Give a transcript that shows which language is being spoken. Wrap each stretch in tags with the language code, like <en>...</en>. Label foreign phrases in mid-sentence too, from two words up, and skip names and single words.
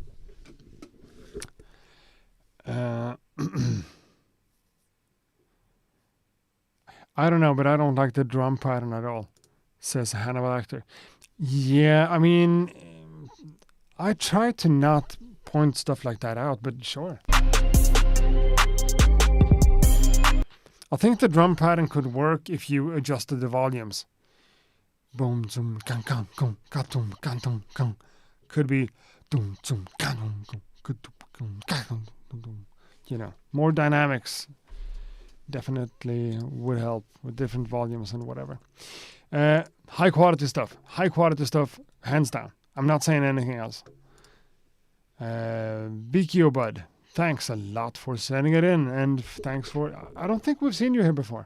<en>I don't know, but I don't like the drum pattern at all, says Hannibal Actor. Yeah, I mean, I try to not point stuff like that out, but sure. I think the drum pattern could work if you adjusted the volumes. Boom, zoom, kan, kan, kum, katum, kantum, kan. Could be, dum, zoom, kanum, kum, kutum, kanum, dum. You know, more dynamics definitely would help with different volumes and whatever. High quality stuff, hands down. I'm not saying anything else. BQ Bud, thanks a lot for sending it in, and thanks for, I don't think we've seen you here before.</en>